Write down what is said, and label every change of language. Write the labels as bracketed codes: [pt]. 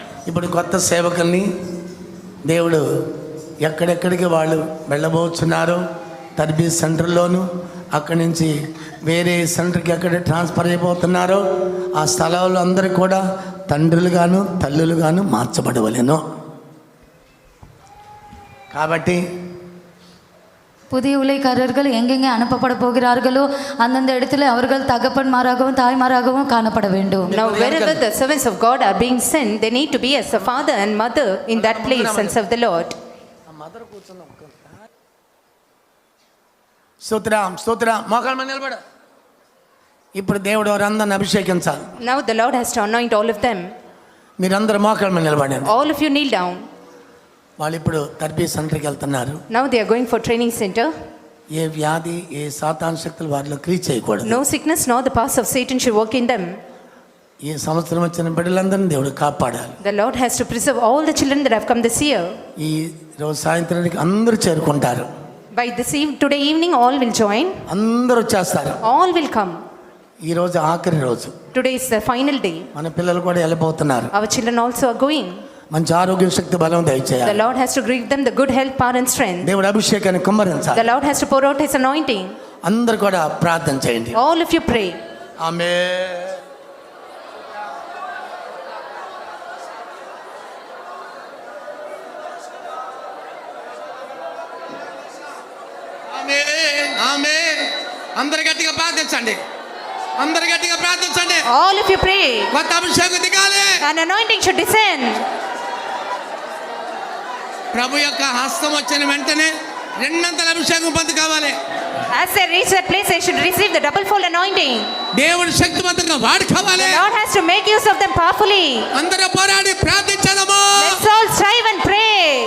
[te] ఇప్పుడు కొత్త సేవకుల్ని దేవుడు ఎక్కడెక్కడికి వాళ్ళు వెళ్ళబోతున్నారో తర్బీజ్ సెంటర్లోను అక్కడి నుంచి వేరే సెంటర్కి ఎక్కడ ట్రాన్స్ఫర్ అయిపోతున్నారో ఆ స్థలాల్లో అందరూ కూడా తండ్రులుగాను తల్లులుగాను మార్చబడవలెను. కాబట్టి [ta] புதிய ஊழியக்காரர்கள் எங்கெங்கே அனுப்பப்பட போகிறார்களோ அந்தந்த இடத்துல அவர்கள் தகப்பன்மாராகவும் தாய்மாராகவும் காணப்பட வேண்டும். [en] Now wherever the servants of God are being sent, they need to be as a father and mother in that place and serve the Lord. [te] స్తోత్రం స్తోత్రం. మోకాళ్ళ మీద నిలబడు. ఇప్పుడు దేవుడు వారందరిని అభిషేకించాలి. [en] Now the Lord has to anoint all of them. [te] మీరందరూ మోకాళ్ళ మీద నిలబడండి. [en] All of you kneel down. [te] వాళ్ళు ఇప్పుడు తర్బీజ్ సెంటర్కి వెళ్తున్నారు. [en] Now they are going for training center. [te] ఏ వ్యాధి ఏ సాతాను శక్తులు వారిలో క్రియ చేయకూడదు. [en] No sickness nor the powers of Satan should work in them. [te] ఈ సంవత్సరం వచ్చిన బిడ్డలందరినీ దేవుడు కాపాడాలి. [en] The Lord has to preserve all the children that have come this year. [te] ఈ రోజు సాయంత్రానికి అందరూ చేరుకుంటారు. [en] By today evening all will join. [te] అందరూ వచ్చేస్తారు. [en] All will come. [te] ఈ రోజు ఆఖరి రోజు. [en] Today is the final day. [te] మన పిల్లలు కూడా వెళ్ళిపోతున్నారు. [en] Our children also are going. [te] మంచి ఆరోగ్య శక్తి బలం [en] The [te] దయచేయాలి. [en] Lord has to give them the good health, power and strength. [te] దేవుడు అభిషేకాన్ని కుమ్మరించాలి. [en] The Lord has to pour out his anointing. [te] అందరూ కూడా ప్రార్థన చేయండి. [en] All of you pray. [te] ఆమేన్. ఆమేన్ ఆమేన్. అందరూ గట్టిగా ప్రార్థించండి. అందరూ గట్టిగా ప్రార్థించండి. [en] All of you pray. [te] కొత్త అభిషేకం దిగాలి. [en] An anointing should descend. [te] ప్రభు యొక్క హస్తం వచ్చిన వెంటనే రెండంతల అభిషేకం పొంది కావాలి. [en] As they reach that place, they should receive the double fold anointing. [te] దేవుడు శక్తివంతంగా వాడుకోవాలి. [en] The Lord has to make use of them powerfully. [te] అందరూ పోరాడి ప్రార్థించడము. [en] Let's all strive and pray.